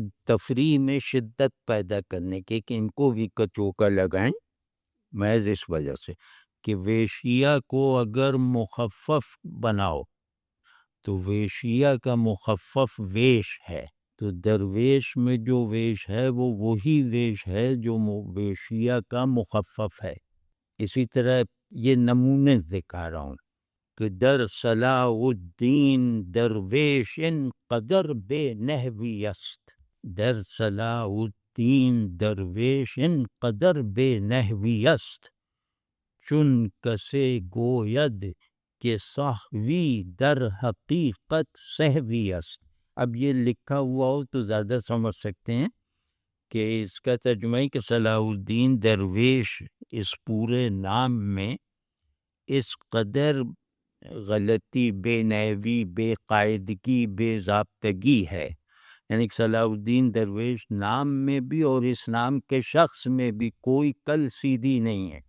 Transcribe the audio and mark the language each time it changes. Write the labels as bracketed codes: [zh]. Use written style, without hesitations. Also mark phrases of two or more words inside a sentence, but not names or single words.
[ur] تفریح میں شدت پیدا کرنے کے کہ ان کو بھی کچوکا لگائیں، محض اس وجہ سے کہ ویشیا کو اگر مخفف بناؤ تو ویشیا کا مخفف ویش ہے، تو درویش میں جو ویش ہے وہ وہی ویش ہے جو ویشیا کا مخفف ہے۔ اسی طرح یہ نمونے دکھا رہا ہوں کہ [fa] در صلاح الدین درویش ان قدر بے نحوی است، در صلاح الدین درویش ان قدر بے نحوی است، چون کسے گوید کہ صحوی در حقیقت سہوی است۔ [ur] اب یہ لکھا ہوا ہو تو زیادہ سمجھ سکتے ہیں کہ اس کا ترجمہ ہے کہ صلاح الدین درویش اس پورے نام میں اس قدر غلطی، بے نحوی، بے قاعدگی، بے ضابطگی ہے، یعنی کہ صلاح الدین درویش نام میں بھی اور اس نام کے شخص میں بھی کوئی کل سیدھی نہیں ہے۔